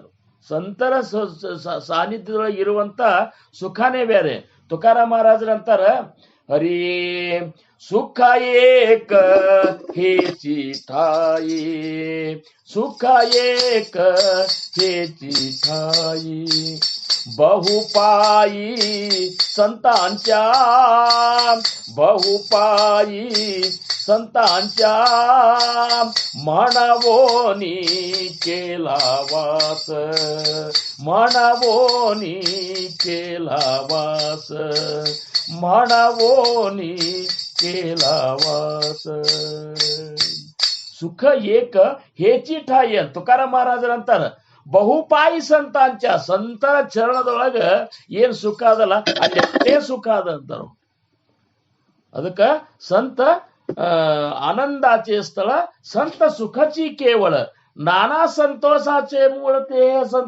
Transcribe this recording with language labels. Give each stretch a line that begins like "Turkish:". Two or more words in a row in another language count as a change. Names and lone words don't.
Kannada: ಸಂತರ ಸಾನ್ನಿಧ್ಯದೊಳಗೆ ಇರುವಂತ ಸುಖನೇ ಬೇರೆ. ತುಕಾರಾಮ್ ಮಹಾರಾಜರಂತಾರ,
Marathi: हरि सुख एक हेचि ठायीं, सुख एक हेचि ठायीं, बहुपाई संतांच्या, बहुपाई संतांच्या म्हणवोनी केला वास, म्हणवोनी केला वास, म्हणवोनी केला वास. सुख एक हेची ठाई.
Kannada: तुकाराम महाराजರಂತಾರ,
Marathi: बहुपायीं संतांच्या,
Kannada: ಸಂತರ ಚರಣದೊಳಗ ಏನ್ ಸುಖ ಅದಲ್ಲ ಅಲ್ಲೇ ಸುಖ ಅದ ಅಂತಾರ.
Marathi: ಅದಕ್ಕ संत आनंदाचे स्थळ, संत सुखाचि केवळ, नाना संतोषाचे मूळते संत.